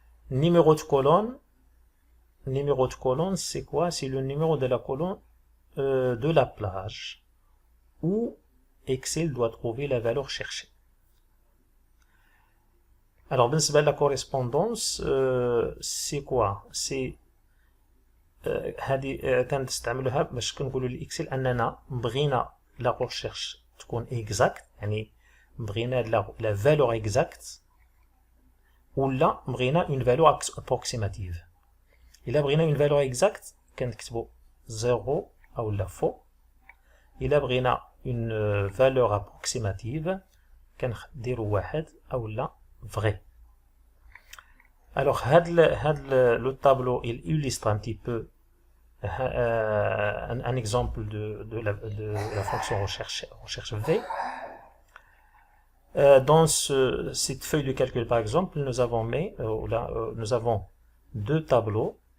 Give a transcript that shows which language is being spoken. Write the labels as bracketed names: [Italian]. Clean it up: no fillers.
[French] Numéro de colonne, c'est quoi? C'est le numéro de la colonne de la plage où Excel doit trouver la valeur cherchée. Alors, [Arabic] بالنسبة [French] la correspondance, c'est quoi? C'est [Arabic] هذه كنستعملوها باش كنقولوا للإكسل أننا بغينا لا recherche تكون exact، يعني بغينا [French] la valeur exacte، [Arabic] ولا بغينا [French] une valeur approximative. [Arabic] إلا بغينا [French] une valeur exacte [Arabic] كنكتبوا 0 أو لا faux. إلا بغينا [French] une valeur approximative [Arabic] كنديروا 1 أو لا vrai. [French] Alors, le tableau il illustre un petit peu un exemple de la fonction recherche V. Dans cette feuille de calcul, par exemple, nous avons deux tableaux.